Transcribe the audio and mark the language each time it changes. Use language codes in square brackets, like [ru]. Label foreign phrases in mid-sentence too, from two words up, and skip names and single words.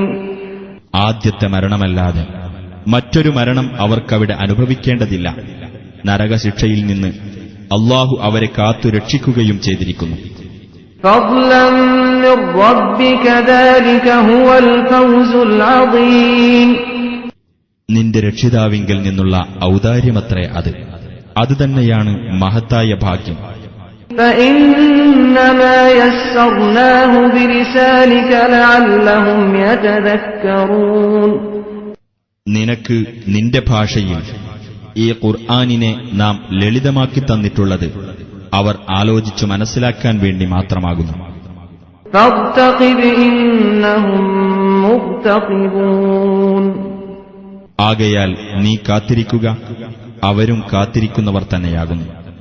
[ml] ആദ്യത്തെ മരണമല്ലാതെ മറ്റൊരു മരണം അവർക്കവിടെ അനുഭവിക്കേണ്ടതില്ല. നരകശിക്ഷയിൽ നിന്ന് അള്ളാഹു അവരെ കാത്തു രക്ഷിക്കുകയും ചെയ്തിരിക്കുന്നു. [ar] فضلا من ربك ذلك هو الفوز العظيم. [ml] നിന്റെ രക്ഷിതാവിങ്കിൽ നിന്നുള്ള ഔദാര്യമത്രേ അത്. അതുതന്നെയാണ് മഹത്തായ ഭാഗ്യം. [ar] فإنما يسرناه بلسانك لعلهم يتذكرون. [ml] നിനക്ക് നിന്റെ ഭാഷയിൽ ഈ ഖുർആനിനെ നാം ലളിതമാക്കി തന്നിട്ടുള്ളത് അവർ ആലോചിച്ചു മനസ്സിലാക്കാൻ വേണ്ടി മാത്രമാകുന്നു. [ar] فارتقب إنهم مرتقبون. [ml] ആകയാൽ നീ കാത്തിരിക്കുക, അവരും കാത്തിരിക്കുന്നവർ തന്നെയാകുന്നു.